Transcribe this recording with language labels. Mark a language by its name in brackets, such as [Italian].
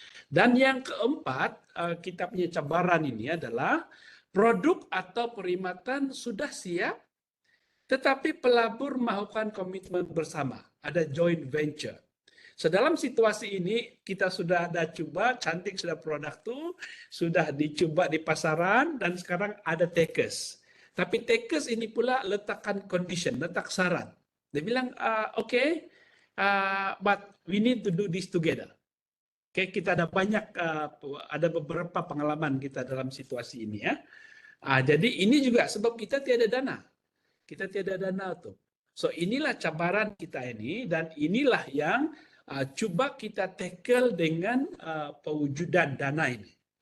[Malay] Dan yang keempat kita punya cabaran ini adalah produk atau perkhidmatan sudah siap, tetapi pelabur melakukan komitmen bersama, ada joint venture. So dalam situasi ini kita sudah ada coba, cantik sudah produk tuh, sudah dicoba di pasaran dan sekarang ada takers. Tapi takers ini pula letakkan condition, letak syarat. Dia bilang, [English] okay, but we need to do this together. [Malay] Oke, kita ada banyak, ada beberapa pengalaman kita dalam situasi ini ya. Jadi ini juga sebab kita tiada dana. Kita tiada dana tuh. So inilah cabaran kita ini dan inilah yang coba kita tackle dengan pewujudan dana ini.